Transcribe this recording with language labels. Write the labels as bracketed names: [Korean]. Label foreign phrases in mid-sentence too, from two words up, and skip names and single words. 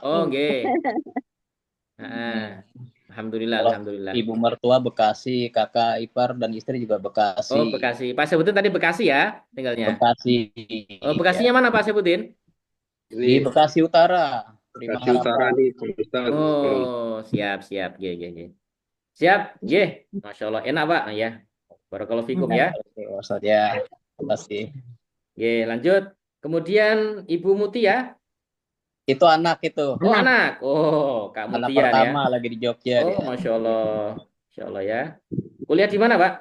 [Indonesian] Oh, nggih. Alhamdulillah. Ibu mertua Bekasi, kakak ipar dan istri juga Bekasi. Oh, Bekasi. Pak Syaifuddin tadi Bekasi ya tinggalnya? Bekasi. Oh, Bekasinya mana Pak Syaifuddin? Di Bekasi Utara. Bekasi Utara nih, Ustaz. Oh, siap. Nggih. Siap, nggih. [Arabic] ما شاء الله, [Indonesian] enak Pak ya. [Arabic] بارك الله فيكم [Indonesian] ya. Ustaz ya. Terima kasih. Nggih, lanjut. Kemudian Ibu Muti ya. Itu anak itu. Oh, anak. Oh, Kak Anak Mutia pertama ya. lagi di Jogja. Oh, [Arabic] ما شاء الله. ما شاء الله [Indonesian] ya. Kuliah di mana, Pak?